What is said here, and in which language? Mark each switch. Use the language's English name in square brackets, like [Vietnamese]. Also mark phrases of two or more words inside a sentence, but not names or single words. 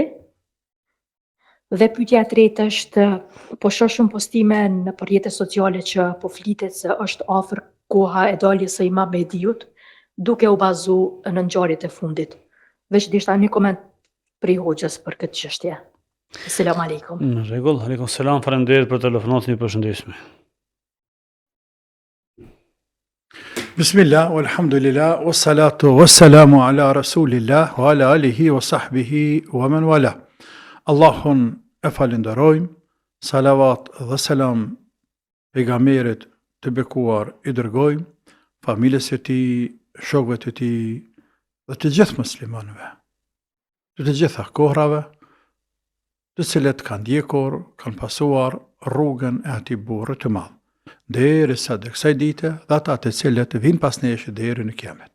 [Albanian] Dhe pyetja e tretë është, po shoh shumë postime në rrjetet sociale që po flitet se është afër koha e daljes së Imam Mehdiut, duke u bazu në ngjarjet e fundit. Veç dishta një koment prej hoxhës për këtë çështje. [Arabic] سلام عليكم. [Albanian] Në rregull, [Arabic] عليكم السلام, [Albanian] faleminderit për telefonatën, ju përshëndesim. [Arabic] بسم الله والحمد لله والصلاة والسلام على رسول الله وعلى آله وصحبه ومن والاه. [Albanian] Allahun e falenderojmë, salavat dhe selam pejgamberit të bekuar i dërgojmë, familjes e tij, shokëve të tij dhe të gjithë muslimanëve, të gjitha kohrave, të cilët kanë ndjekur, kanë pasuar rrugën e atij burri të madh, derisa të kësaj dite dhe ata të cilët vinë pas nesh deri në kiamet.